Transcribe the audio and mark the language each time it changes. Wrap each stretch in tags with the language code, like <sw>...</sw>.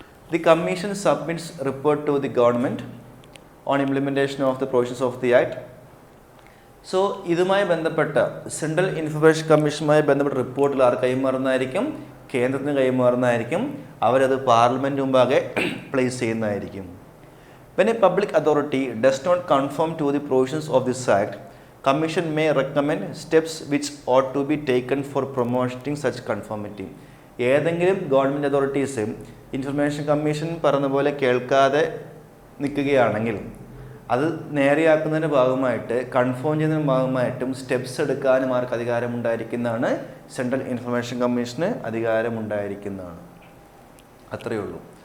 <en>The commission submits report to the government on implementation of the provisions of the act.</en> <ml>So ഇതുമായി ബന്ധപ്പെട്ട central information കമ്മീഷനുമായി ബന്ധപ്പെട്ട റിപ്പോർട്ടുകൾ R കൈമാറുന്നതായിരിക്കും? കേന്ദ്രത്തിന് കൈമാറുന്നതായിരിക്കും. അവരത് parliament മുമ്പാകെ പ്ലേസ് ചെയ്യുന്നതായിരിക്കും.</ml> <en>When a public authority does not conform to the provisions of this Act, Commission may recommend steps which ought to be taken for promoting such conformity.</en> <ml>ഏതെങ്കിലും government authorities information commission പറഞ്ഞ പോലെ കേൾക്കാതെ നിൽക്കുകയാണെങ്കിൽ അത് നേരെയാക്കുന്നതിൻ്റെ ഭാഗമായിട്ട് confirm ചെയ്യുന്നതിൻ്റെ ഭാഗമായിട്ടും steps എടുക്കാനും ആർക്ക് അധികാരമുണ്ടായിരിക്കുന്നതാണ്? Central information commission അധികാരമുണ്ടായിരിക്കുന്നതാണ്. അത്രയേ ഉള്ളൂ.</ml>